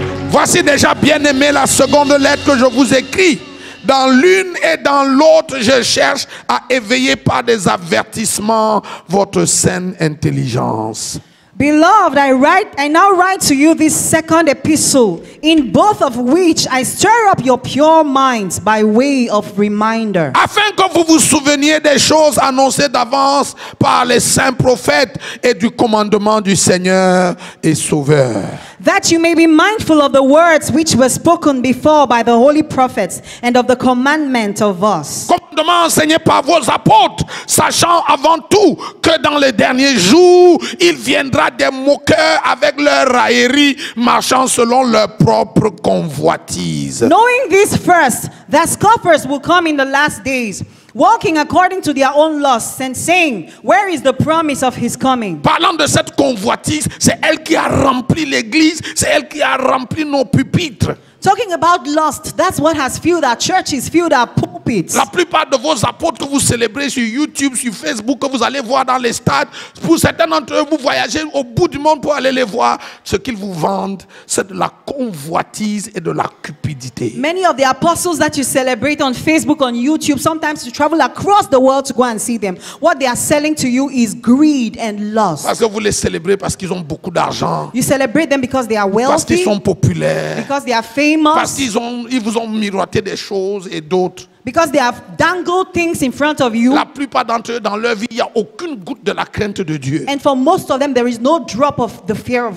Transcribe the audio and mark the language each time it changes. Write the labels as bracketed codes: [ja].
[fr] Voici déjà, bien-aimé, la seconde lettre que je vous écris. Dans l'une et dans l'autre, je cherche à éveiller par des avertissements votre saine intelligence. [en] Beloved, I now write to you this second epistle, in both of which I stir up your pure minds by way of reminder. [fr] Afin que vous vous souveniez des choses annoncées d'avance par les saints prophètes et du commandement du Seigneur et Sauveur. [en] That you may be mindful of the words which were spoken before by the holy prophets and of the commandment of us. [fr] Commandement enseigné par vos apôtres, sachant avant tout que dans les derniers jours, il viendra des moqueurs avec leur raillerie, marchant selon leur propre convoitise. [en] Knowing this first, that scoffers will come in the last days, walking according to their own lusts, and saying, where is the promise of his coming? [fr] Parlant de cette convoitise, c'est elle qui a rempli l'église, c'est elle qui a rempli nos pupitres. [en] Talking about lust, that's what has filled our churches, filled our pulpits. [fr] La plupart de vos apôtres que vous célébrez sur YouTube, sur Facebook, que vous allez voir dans les stades, pour certains d'entre eux, vous voyagez au bout du monde pour aller les voir. Ce qu'ils vous vendent, c'est de la convoitise et de la cupidité. [en] Many of the apostles that you celebrate on Facebook, on YouTube, sometimes you travel across the world to go and see them. What they are selling to you is greed and lust. [fr] Parce que vous les célébrez parce qu'ils ont beaucoup d'argent, [en] You celebrate them because they are [fr] parce qu'ils [en] wealthy, [fr] sont populaires, [en] because they are [fr] parce [en] famous, [fr] qu'ils vous ont miroité des choses et d'autres. [en] because they have dangled things in front of you. [fr] La plupart d'entre eux, dans leur vie, il n'y a aucune goutte de la crainte de Dieu. [en] And for most of them, there is no drop of the fear of